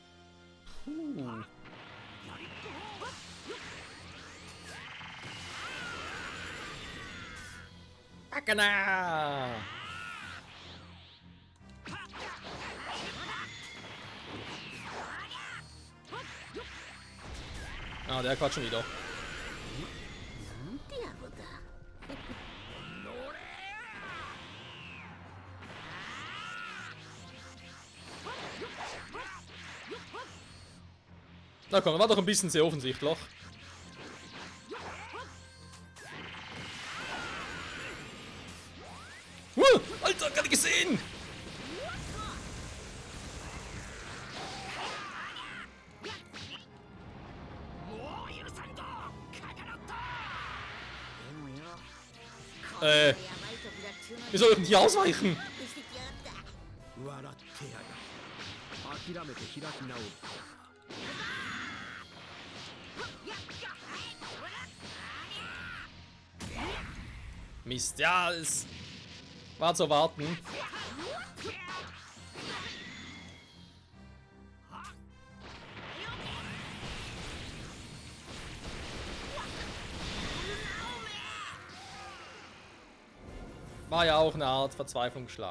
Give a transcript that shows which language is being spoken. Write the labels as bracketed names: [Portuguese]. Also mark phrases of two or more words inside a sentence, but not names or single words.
[German] Akana! Ah, der quatscht schon wieder. [Japanese] なんて野郎だ。 [German] Na komm, war doch ein bisschen sehr offensichtlich. Alter, gar nicht gesehen! Wie soll ich denn hier ausweichen? [Japanese] 笑ってやがる。諦めて開き直る。 [German] Mist, ja, es war zu erwarten. War ja auch eine Art Verzweiflungsschlag.